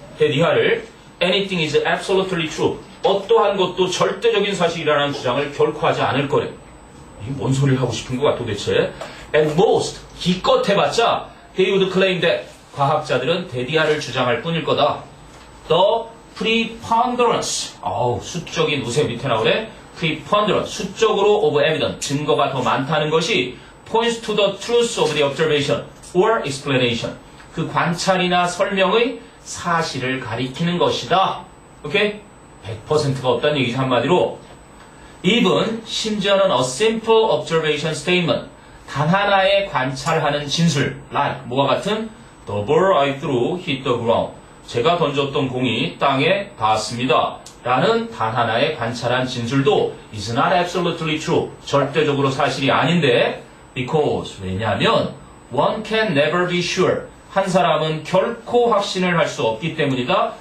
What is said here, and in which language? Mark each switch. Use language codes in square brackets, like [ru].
[ko] that 이하를 [en] anything is absolutely true, [ko] 어떠한 것도 절대적인 사실이라는 주장을 결코 하지 않을 거래. 이게 뭔 소리를 하고 싶은 거야 도대체. [en] And most, [ko] 기껏 해봤자 [en] they would claim that, [ko] 과학자들은 대디하를 주장할 뿐일 거다. [en] The preponderance, [ko] 수적인 우세 밑에 나오네. [en] preponderance, [ko] 수적으로 [en] of evidence, [ko] 증거가 더 많다는 것이 [en] points to the truth of the observation or explanation, [ko] 그 관찰이나 설명의 사실을 가리키는 것이다. 오케이? 100%가 없다는 얘기지, 한마디로. [en] even, 심지어는 a simple observation statement, 단 하나의 관찰하는 진술, like, 뭐와 같은 the ball I threw hit the ground, [ko] 제가 던졌던 공이 땅에 닿았습니다 라는 [en] 단 하나의 관찰한 진술도 is not absolutely true, [ko] 절대적으로 사실이 아닌데, [en] because, 왜냐하면 one can never be sure, [ko] 한 사람은 결코 확신을 할 수 없기 때문이다.